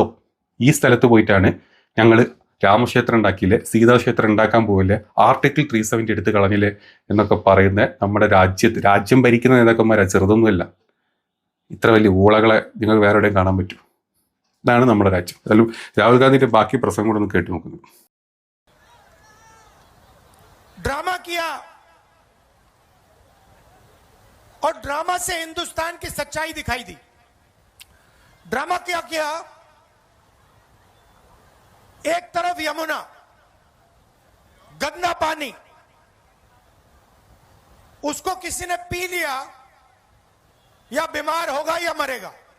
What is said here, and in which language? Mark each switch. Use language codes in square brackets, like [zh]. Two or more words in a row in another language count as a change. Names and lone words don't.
[ml] ഈ സ്ഥലത്ത് പോയിട്ടാണ് ഞങ്ങൾ രാമക്ഷേത്രം ഉണ്ടാക്കിയില്ലേ, സീതാക്ഷേത്രം ഉണ്ടാക്കാൻ പോവില്ലേ, ആർട്ടിക്കിൾ 370 എടുത്ത് കളഞ്ഞില്ലേ എന്നൊക്കെ പറയുന്ന നമ്മുടെ രാജ്യം ഭരിക്കുന്ന നേതാക്കന്മാരാ, ചെറുതൊന്നുമല്ല. ഇത്ര വലിയ ഊളകളെ നിങ്ങൾക്ക് വേറെ എവിടെയും കാണാൻ പറ്റും. ഇതാണ് നമ്മുടെ രാജ്യം. അതിലും രാഹുൽ ഗാന്ധിന്റെ ബാക്കി പ്രസംഗം കൂടെ ഒന്ന് കേട്ടു നോക്കുന്നു. [hi] ड्रामा किया और ड्रामा से हिंदुस्तान की सच्चाई दिखाई दी. ड्रामा क्या किया? एक तरफ यमुना, गंदा पानी, उसको किसी ने पी लिया या बीमार होगा या मरेगा.